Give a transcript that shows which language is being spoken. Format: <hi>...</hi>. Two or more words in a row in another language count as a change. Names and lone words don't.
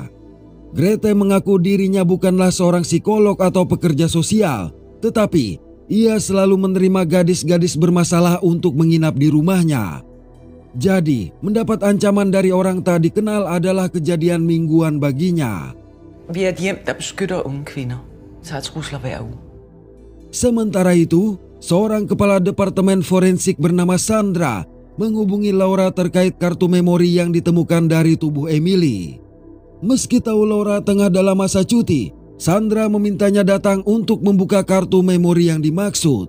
<id>Grete mengaku dirinya bukanlah seorang psikolog atau pekerja sosial, tetapi ia selalu menerima gadis-gadis bermasalah untuk menginap di rumahnya. Jadi, mendapat ancaman dari orang tak dikenal adalah kejadian mingguan baginya.</id> <da>Vi er et hjem, der beskytter unge kvinder. Tager trusler hver uge.</da> <id>Sementara itu, seorang kepala departemen forensik bernama Sandra menghubungi Laura terkait kartu memori yang ditemukan dari tubuh Emily. Meski tahu Laura tengah dalam masa cuti, Sandra memintanya datang untuk membuka kartu memori yang dimaksud.</id>